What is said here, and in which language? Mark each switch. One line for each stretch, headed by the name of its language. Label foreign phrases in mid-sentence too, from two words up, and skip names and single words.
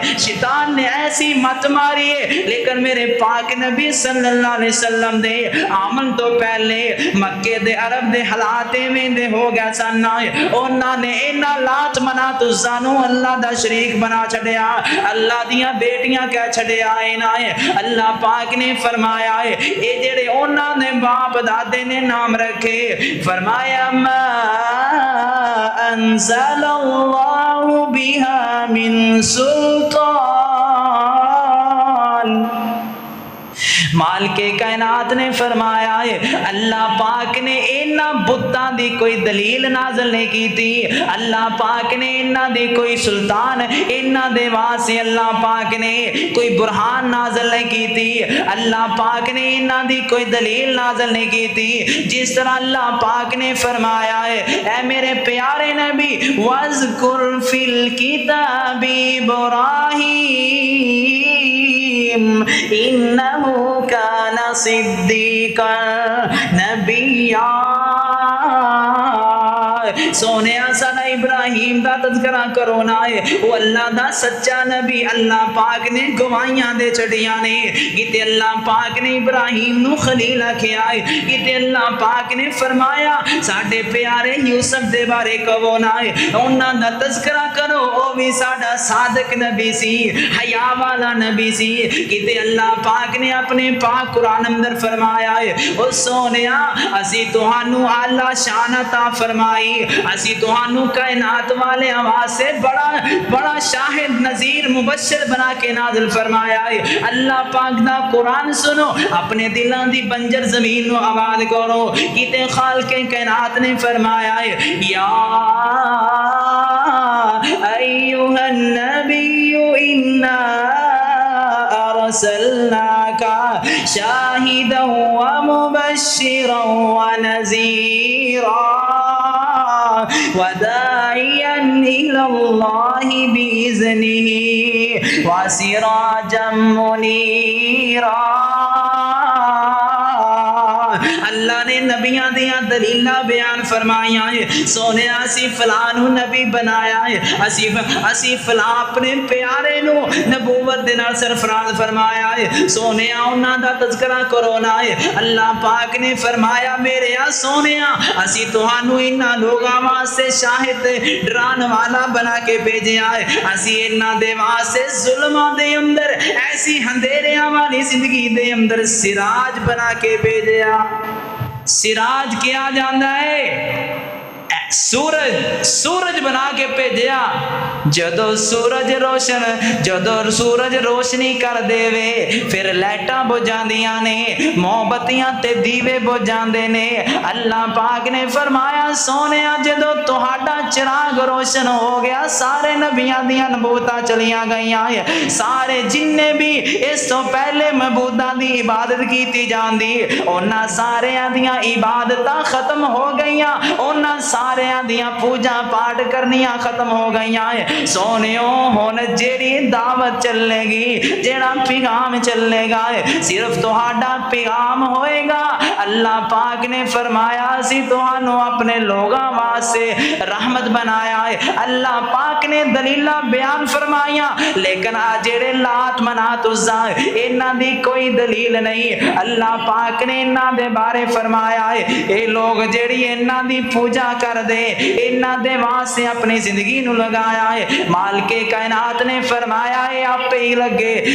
Punjabi: شیطان نے ایسی مت ماری ہے، لیکن میرے پاک نبی
Arabic: صلی اللہ علیہ وسلم
Punjabi: دے آمن تو پہلے مکے دے عرب دے حالات میں دے ہو گیا سن، انہاں نے انہاں لات منات عزا نو اللہ دا شریک بنا چھڑیا، اللہ دیاں بیٹیاں کہہ چھڑیا نا، اللہ پاک نے فرمایا ہے اے جڑے انہاں نے باپ دادے نے نام رکھے، فرمایا ما
Arabic: انزل اللہ بها من سلطان،
Punjabi: مالک کائنات نے فرمایا ہے اللہ پاک نے انہاں بتاں دی کوئی دلیل نازل نہیں کی تھی، اللہ پاک نے انہاں دی کوئی سلطان انہاں دے واسطے اللہ پاک نے کوئی برہان نازل نہیں کی تھی، اللہ پاک نے انہاں دی کوئی دلیل نازل نہیں کی تھی، جس طرح اللہ پاک نے فرمایا ہے اے میرے پیارے نبی
Arabic: وَاذْكُرْ فِي الْكِتَابِ إِبْرَاهِيمَ إِنَّهُ كَانَ صِدِّيقًا نَبِيًّا،
Punjabi: سونیا ساڈا ابراہیم دا تذکرہ کرو نا، وہ اللہ دا سچا نبی، اللہ پاک نے گواہیاں دے چھڑیاں نے، کتے اللہ پاک نے ابراہیم نو خلیل آکھیا ہے، کتے اللہ پاک نے فرمایا ساڈے پیارے یوسف دے بارے کہو نا، انہاں دا تذکرہ کرو، او بھی ساڈا صادق نبی سی، حیا والا نبی سی، کتے اللہ پاک نے اپنے پاک قرآن اندر فرمایا ہے او سونیا اسی تہانوں اعلی شان عطا فرمائی، اسی تہانوں کائنات والے آواز سے بڑا شاہد نذیر مبشر بنا کے نازل فرمایا ہے، اللہ پاک دا قرآن سنو، اپنے دلان دی بنجر زمین نو آباد کرو، کتے خالق کائنات نے فرمایا ہے یا
Arabic: ایوہ النبی انا ارسلناک شاہدا ومبشرا ونذیرا وداعیا الى اللہ بإذنہ وسراجا منیرا،
Punjabi: اللہ نے نبیاں دیاں دلیلاں بیان فرمائیاں ہے سونے اسی فلاں نو نبی بنایا ہے اسی فلاں اپنے پیارے نو نبوت دے نال سرفراز فرمایا ہے سونے انہاں دا تذکرہ کرونا ہے اللہ پاک نے فرمایا میرے سونے اسی تہانوں انہاں لوگاں واسطے شاہد ڈران والا بنا کے بھیجیا ہے اسی انہاں دے واسطے ظلماں دے اندر ایسی اندھیریاں والی زندگی دے اندر سراج بنا کے بھیجیا سراج کیا جاندا ہے سورج بنا کے بھیجیا جدو سورج روشنی کر دے وے پھر لائٹاں بجھاندیاں نے موم بتیاں تے دیوے بجھاندے نے اللہ پاک نے فرمایا سونیا جدو تہاڈا چراغ روشن ہو گیا سارے نبیاں دیاں نبوتاں چلیاں گئیاں سارے جننے بھی اس تو پہلے معبوداں دی عبادت کیتی جاندی انہاں ساریاں دیاں عبادتاں ختم ہو گئیاں انہاں سارے دیاں پوجا پاٹ کرنیاں ختم ہو گئیاں سونیوں ہن جیڑی دعوت چلے گی جیڑا پیغام چلے گا صرف تہاڈا پیغام ہوئے گا اللہ پاک نے فرمایا اسی تہانوں اپنے لوگاں واسطے رحمت بنایا ہے اللہ پاک نے دلیلاں بیان فرمائیاں لیکن جیڑے لات منات عزا انہاں دی کوئی دلیل نہیں اللہ پاک نے انہاں دے بارے فرمایا ہے اے لوگ جیڑی انہاں دی پوجا کر دے انہاں دے واسطے اپنی زندگی نو لگایا ہے مالک کائنات نے فرمایا ہے آپ ہی لگے